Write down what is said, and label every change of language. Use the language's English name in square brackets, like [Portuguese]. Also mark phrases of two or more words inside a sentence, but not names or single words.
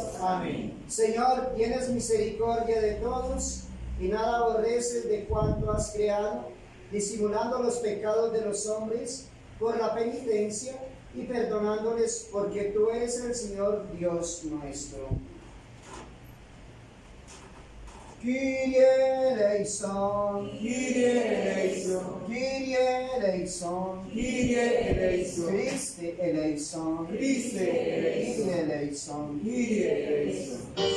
[Spanish] Amén. Señor, tienes misericordia de todos y nada aborreces de cuanto has creado, disimulando los pecados de los hombres por la penitencia y perdonándoles, porque tú eres el Señor Dios nuestro. [Greek] Κύριε ελέησον, Κύριε ελέησον, Κύριε ελέησον, Κύριε ελέησον, Χριστέ ελέησον, Χριστέ ελέησον, Κύριε ελέησον. Κύριε ελέησον.